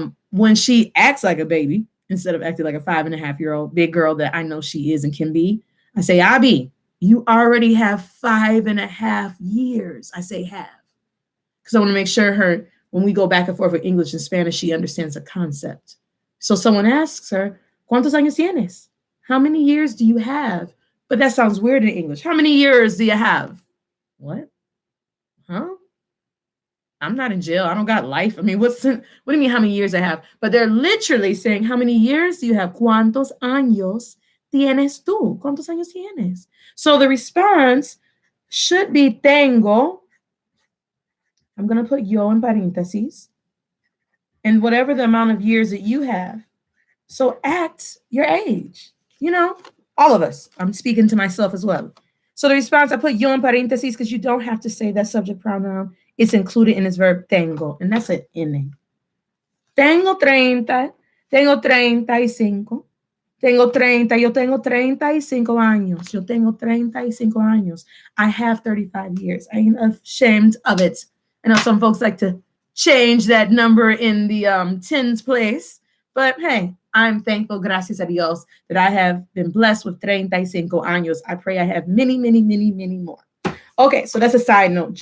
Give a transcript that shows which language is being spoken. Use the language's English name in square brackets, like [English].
[English] When she acts like a baby, instead of acting like a 5.5-year-old big girl that I know she is and can be, I say, Abby, you already have 5.5 years. I say have. Because I want to make sure when we go back and forth with English and Spanish, she understands the concept. So someone asks her, [Spanish] ¿Cuántos años tienes? [English] How many years do you have? But that sounds weird in English. How many years do you have? What? Huh? I'm not in jail. I don't got life. I mean, what do you mean how many years I have? But they're literally saying, how many years do you have? [Spanish] ¿Cuántos años tienes tú? ¿Cuántos años tienes? [English] So the response should be tengo. I'm going to put yo in parentheses. And whatever the amount of years that you have. So act your age. You know, All of us. I'm speaking to myself as well. So the response, I put yo in parentheses because you don't have to say that subject pronoun. It's included in this verb tengo, and that's an N. [Spanish] Tengo 30, tengo 35, tengo 30, yo tengo 35 años, yo tengo 35 años. [English] I have 35 years. I ain't ashamed of it. I know some folks like to change that number in the tens place, but hey, I'm thankful, [Spanish] gracias a Dios, [English] that I have been blessed with [Spanish] 35 años. [English] I pray I have many, many, many, many more. Okay, so that's a side note.